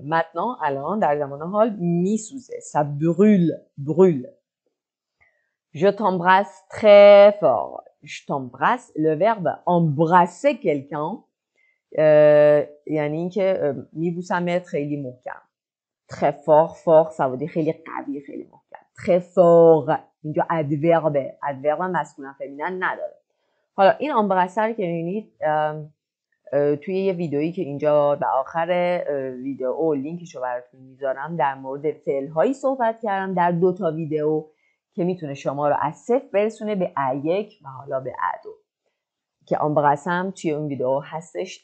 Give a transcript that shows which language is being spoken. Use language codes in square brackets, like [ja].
[fr] Maintenant, [fa] الان در زمان حال میسوزه. [fr] Ça brûle. Je t'embrasse très fort. Je t'embrasse. Le verbe embrasser quelqu'un [fa] یعنی اینکه میبوسمت خیلی محکم. [fr] Très fort, ça veut dire [fa] خیلی قوی، خیلی محکم. [fr] Très fort. [fa] اینجا adverbe مسکولن فمینن نداره. حالا این embrasser رو که میبینید توی یه ویدئویی که اینجا به آخر ویدئو لینکشو براتون میذارم در مورد فعل‌هایی صحبت کردم در 2 تا ویدئو که میتونه شما رو از 0 برسونه به A1 و حالا به A2 که امبراسم توی اون ویدئو هستش.